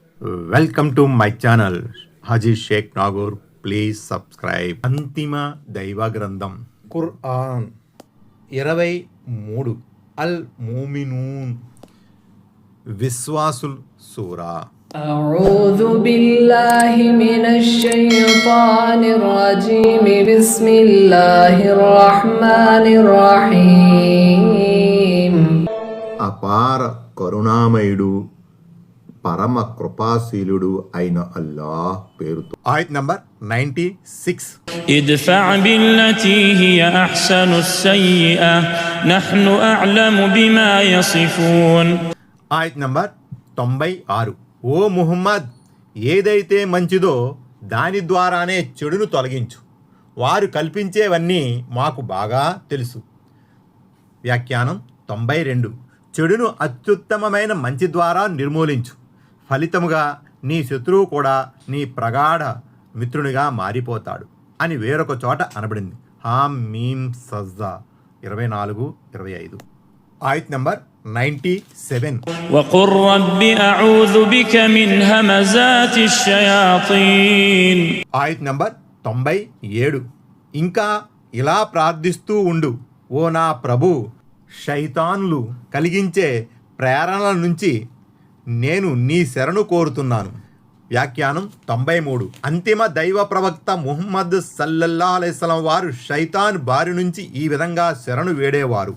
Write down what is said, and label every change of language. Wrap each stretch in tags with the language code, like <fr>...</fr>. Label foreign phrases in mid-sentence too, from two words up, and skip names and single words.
<en>welcome to my channel</en> <te>హాజీ షేక్ నాగూర్.</te> <en>please subscribe.</en> <te>అంతిమ దైవ గ్రంథం ఖురాన్ 23 అల్ మూమినూన్ విశ్వాసుల్ సూరా.</te> <ar>أعوذ بالله من الشيطان الرجيم بسم الله الرحمن الرحيم.</ar> <te>అపార కరుణామయుడు పరమ కృపాశీలుడు అయిన అల్లాహ్ పేరుతో. ఆయత్ నంబర్ 96.</te> <ar>ادفع بالتي هي أحسن السيئة نحن أعلم بما يصفون.</ar> <te>ఆయత్ నంబర్ 96. ఓ ముహమ్మద్, ఏదైతే మంచిదో దాని ద్వారానే చెడును తొలగించు, వారు కల్పించేవన్నీ మాకు బాగా తెలుసు. వ్యాఖ్యానం 92. చెడును అత్యుత్తమమైన మంచి ద్వారా నిర్మూలించు, ఫలితముగా నీ శత్రువు కూడా నీ ప్రగాఢ మిత్రునిగా మారిపోతాడు అని వేరొక చోట అనబడింది. హామ్ మీమ్ సజ్దా 24-25. ఆయత్ నంబర్ 97.</te> <ar>وقل رب أعوذ بك من همزات الشياطين.</ar> <te>ఆయత్ నంబర్ 97. ఇంకా ఇలా ప్రార్థిస్తూ ఉండు, ఓ నా ప్రభు, శైతాన్లు కలిగించే ప్రేరణల నుంచి నేను నీ శరణు కోరుతున్నాను. వ్యాఖ్యానం 93. అంతిమ దైవ ప్రవక్త ముహమ్మద్</te> <ar>صلى الله عليه وسلم</ar> <te>వారు శైతాన్ బారి నుంచి ఈ విధంగా శరణు వేడేవారు.</te>